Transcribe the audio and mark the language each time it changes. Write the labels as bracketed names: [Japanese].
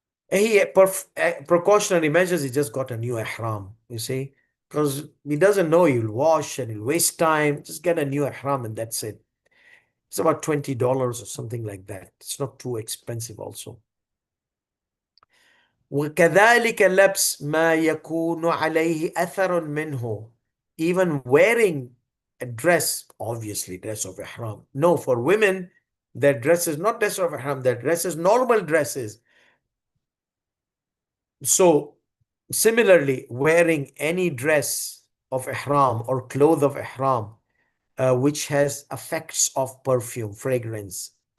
[English] He precautionary measures. He just got a new ihram. You see, because he doesn't know he'll wash and he'll waste time. Just get a new ihram and that's it. It's about $20 or something like that. It's not too expensive also. [Arabic] وكذلك لبس ما يكون عليه أثر منه. [English] Even wearing a dress, obviously dress of ihram. No, for women, their dress is not dress of ihram. Their dress is normal dresses. So similarly, wearing any dress of ihram or cloth of ihram, which has effects of perfume, fragrance.